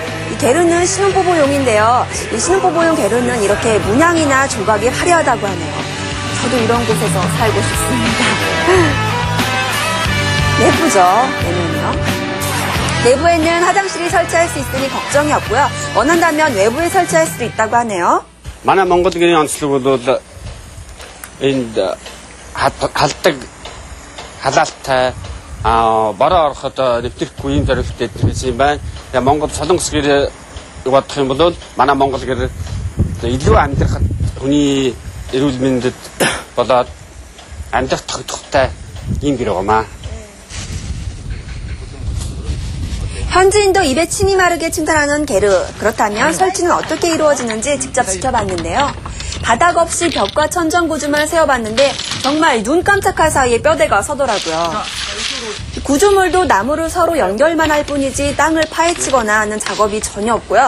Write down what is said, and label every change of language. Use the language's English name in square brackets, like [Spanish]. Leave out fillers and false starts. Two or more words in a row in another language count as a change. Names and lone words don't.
[Korean] 이 게르는 신혼부부용인데요. 이 신혼부부용 게르는 이렇게 문양이나 조각이 화려하다고 하네요. 저도 이런 곳에서 살고 싶습니다. 예쁘죠? 내부는요. 내부에는 화장실이 설치할 수 있으니 걱정이 없고요. 원한다면 외부에 설치할 수도 있다고 하네요. [Mongolian] манай Монголын онцлогууд энд халдаг халаалтай бороо ороход нэвтрэхгүй ийм зорилготой байсан юм байна. Тэгээ Монгол солонгос гэр бодох юм бол манай Монгол гэр илүү амьдрахад хүний эрүүл мэндэд болоод амьдрах тогтвортой ийм гэр байгаамаа. [Korean] 현지인도 입에 침이 마르게 칭찬하는 게르. 그렇다면 설치는 어떻게 이루어지는지 직접 지켜봤는데요. 바닥 없이 벽과 천정 구조만 세워봤는데 정말 눈 깜짝할 사이에 뼈대가 서더라고요. 구조물도 나무를 서로 연결만 할 뿐이지 땅을 파헤치거나 하는 작업이 전혀 없고요.